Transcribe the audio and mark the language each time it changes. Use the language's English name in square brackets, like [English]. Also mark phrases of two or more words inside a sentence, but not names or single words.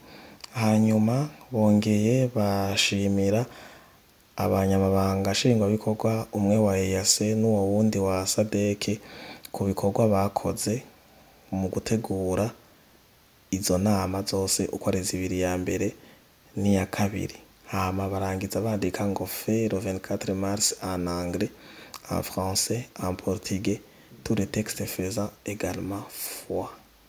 [Rundi] Hanyuma bongeye bashimira abanyamabanga nshingwabikorwa umwe wa EAC n'uwo wundi wa SADC ku bikorwa bakoze mu gutegura izo nama zose uko ari 2 ya mbere n'iya kabiri. Hama barangiza bandika ngo [French] fait le 24 mars en anglais, en français, en portugais, tous les textes faisant également foi.